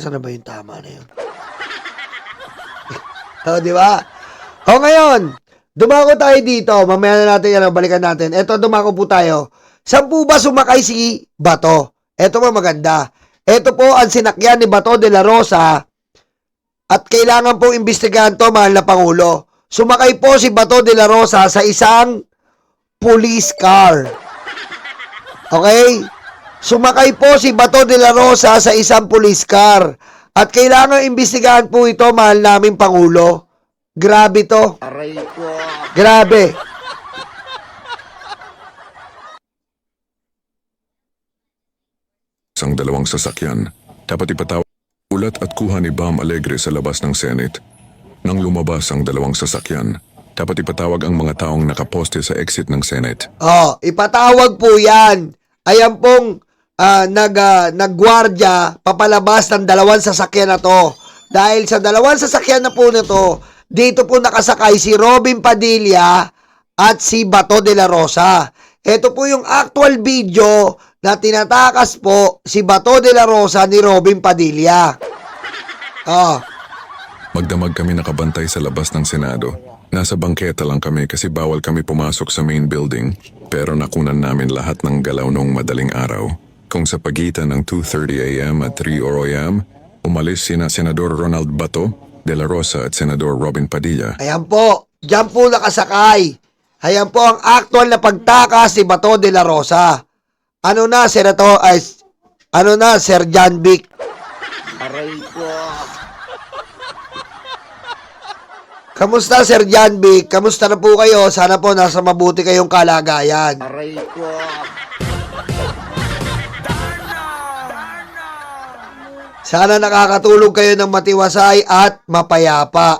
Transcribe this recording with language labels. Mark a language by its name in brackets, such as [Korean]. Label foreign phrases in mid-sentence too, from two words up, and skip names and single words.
[Filipino] Nasaan na ba yung tama na yun? Di ba? Ngayon, dumako tayo dito. Mamaya na natin balikan natin. Ito, dumako po tayo. Saan po ba sumakay si Bato? Ito po maganda. Ito po ang sinakyan ni Bato de la Rosa at kailangan po imbestigahan to, mahal na Pangulo. Sumakay po si Bato de la Rosa sa isang [English] police car. [Filipino] Okay? Sumakay po si Bato de la Rosa sa isang [English] police car. [Filipino] At kailangan imbestigahan po ito, mahal naming Pangulo. Grabe to. Aray ko. Grabe. Ang dalawang sasakyan, dapat ipatawag ulat at kuha ni Bam Alegre sa labas ng Senate. Nang lumabas ang dalawang sasakyan, dapat ipatawag ang mga taong nakaposte sa exit ng Senate. Ipatawag po yan. Ayan pong nagwardya papalabas ng dalawang sasakyan na to. Dahil sa dalawang sasakyan na po na to, dito po nakasakay si Robin Padilla at si Bato de la Rosa. Ito po yung [English] actual video [Filipino] na tinatakas po si Bato de la Rosa ni Robin Padilla. Magdamag kami nakabantay sa labas ng Senado. Nasa bangketa lang kami kasi bawal kami pumasok sa [English] main building, [Filipino] pero nakunan namin lahat ng galaw noong madaling araw. Kung sa pagitan ng 2:30 a.m. at 3 a.m., umalis sina Senador Ronald Bato de la Rosa at Senador Robin Padilla. Ayan po, dyan po nakasakay. Ayan po ang actual na pagtakas si Bato de la Rosa. Ano na, Sir John Vic? Aray ko. Kamusta, Sir John Vic? Kamusta na po kayo? Sana po nasa mabuti kayong kalagayan. Aray ko. Sana nakakatulog kayo ng matiwasay at mapayapa.